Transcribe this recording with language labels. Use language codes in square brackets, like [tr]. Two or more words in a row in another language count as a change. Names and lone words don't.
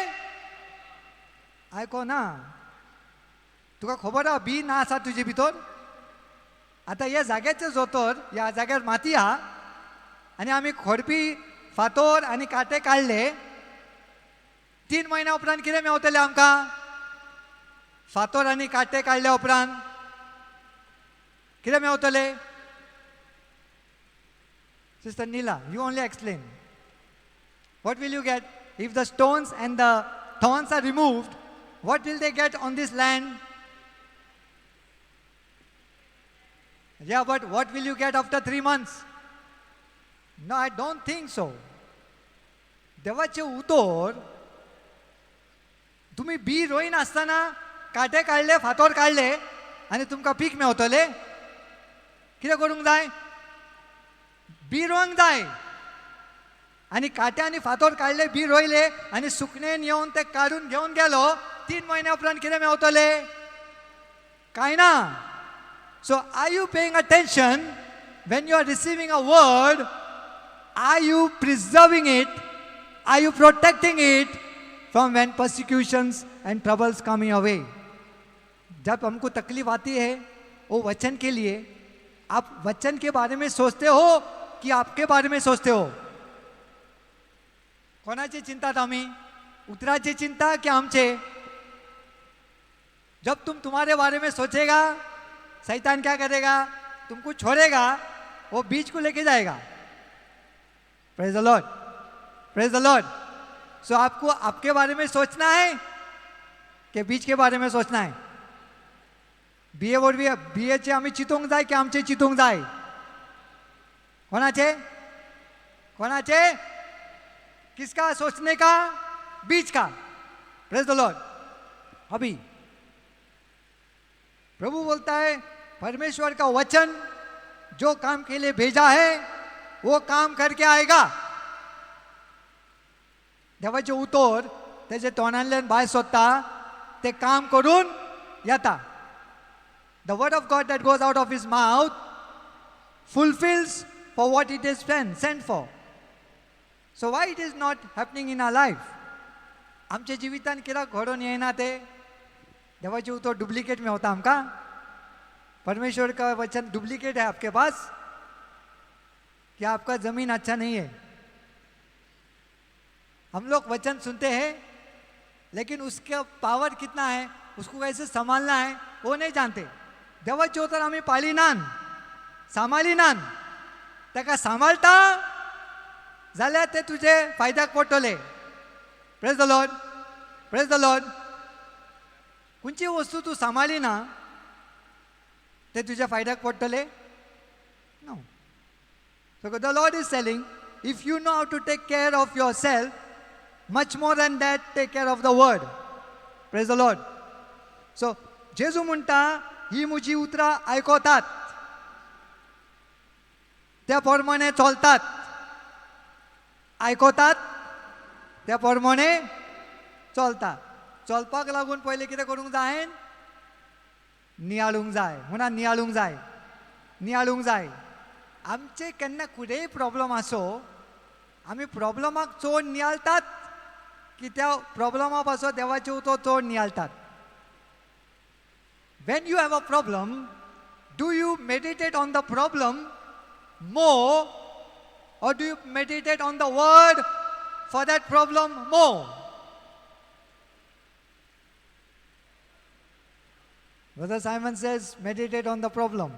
[kok] आयको ना तुका खबर आहा बी ना आसा तुजे भितर आतां ह्या जाग्याचे जोतर ह्या जाग्यार माती आहा आनी आमी खोडपी फातर आनी काटे काडले 3 म्हयन्या उपरांत कितें मेवतलें आमकां फातर आनी काटे काडल्या उपरांत कितें मेवतलें Sister Neela, [en] you only explain. What will you get if the stones and the thorns are removed? What will they get on this land? Yeah, but what will you get after 3 months? No, I don't think so. [kok] देवाचे उतर तुम्ही बी रोईन असताना काटे काढले फातर काढले आणि तुमका पीक मेवतले कितें करूंक जाय बी रोवंक जाय आनी काटे आनी फातर काडले बी रोयले आनी सुकणेन येवन ते काडून घेवन गेलो 3 म्हयन्या उपरांत कितें मेवतले कांय ना [en] so are you paying attention when you are receiving a word are you preserving it are you protecting it from when persecutions and troubles come your way [hi] जब हमको तकलीफ आती है वो वचन के लिए आप वचन के बारे में सोचते हो कि आपके बारे में सोचते हो [kok] कोणाची चिंता आम्ही उतराची चिंता कि आमचे [hi] जब तुम तुम्हारे बारे में सोचेगा शैतान क्या करेगा तुमको छोड़ेगा वो बीज को लेके जाएगा [en] praise the Lord praise the Lord [hi] सो आपको आपके बारे में सोचना है कि बीज के बारे में सोचना है [kok] बीए वरवीं बीएचे आमी चिंतूंक जाय [hi] की आमचे चिंतूंक जाय? [kok] कोणाचे कोणाचे? [hi] किसका सोचने का, बीच का? [en] Praise the Lord. [hi] अभी प्रभु बोलता है परमेश्वर का वचन जो काम के लिए भेजा है वो काम करके आएगा। [kok] देवाचे उतर त्याचे तोंडांतल्यान भायर सरता ते काम करून येता। [en] The word of God that goes out of his mouth fulfills for what it is sent for. So why it is not happening in our life? [kok] आमच्या जिवितान कित्याक घडोवन येना ते? देवाचे उतर डुप्लिकेट मेवता आमकां? [hi] परमेश्वर का वचन डुप्लिकेट है आपके पास? क्या आपका जमीन अच्छा नहीं है? हम लोग वचन सुनते हैं लेकिन उसका पावर कितना है, उसको कैसे संभालना है वो नहीं जानते। [kok] देवाचे उतर आम्ही पाळिनान सांबाळिनान ताका सांबाळता जाल्यार ते तुजे फायद्याक पडटले। [en] Praise the Lord, praise the Lord. [kok] खंयची वस्तू तूं सांबाळिना ते तुज्या फायद्याक पडटले? [en] नो। So the Lord is telling, if you know how to take care of yourself, much more than that, take care of the word. Praise the Lord. So, [kok] जेजू म्हणटा ही म्हजी उतरां आयकोतात, त्या प्रमाणे चलतात। आयकोतात त्या प्रमाणे चलता। चलपाक लागून पयलीं कितें करूंक जाय? नियाळूंक जाय। म्हणा नियाळूंक जाय, नियाळूंक जाय। आमचे केन्ना कुडेय प्रॉब्लम आसो, आमी प्रॉब्लमाक चड नियाळतात की त्या प्रॉब्लमा पासो देवाचे उतर चड नियाळतात? [en] When you have a problem, do you meditate on the problem more or do you meditate on the word for that problem more? Brother Simon says, meditate on the problem.